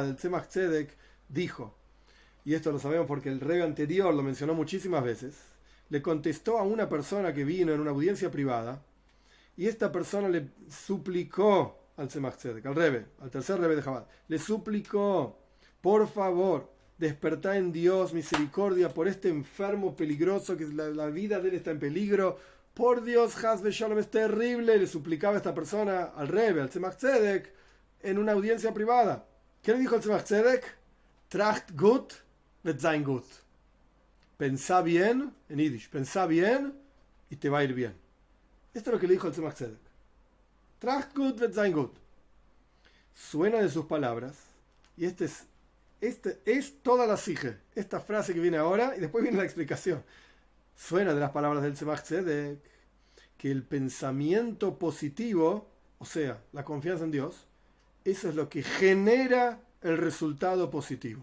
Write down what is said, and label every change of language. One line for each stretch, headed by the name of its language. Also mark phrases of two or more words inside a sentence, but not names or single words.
Spanish: El Tzemach Tzedek dijo, y esto lo sabemos porque el Rebbe anterior lo mencionó muchísimas veces, le contestó a una persona que vino en una audiencia privada, y esta persona le suplicó al Tzemach Tzedek, al Rebbe, al tercer Rebbe de Chabad, le suplicó, por favor, despertá en Dios misericordia por este enfermo peligroso, que la vida de él está en peligro. Por Dios,
Hebrew: חס ושלום,
Spanish: es terrible. Le suplicaba esta persona al Rebbe, al Tzemach Tzedek, en una audiencia privada. ¿Qué le dijo el Tzemach Tzedek?
Yiddish: טראַכט גוט, וועט זײַן גוט.
Spanish: Pensá bien, en Yiddish, pensá bien y te va a ir bien. Esto es lo que le dijo el Tzemach Tzedek.
Yiddish: טראַכט גוט וועט זײַן גוט.
Spanish: Suena de sus palabras, y este es toda la sige, esta frase que viene ahora, y después viene la explicación. Suena de las palabras del Tzemach Tzedek que el pensamiento positivo, o sea, la confianza en Dios, eso es lo que genera el resultado positivo.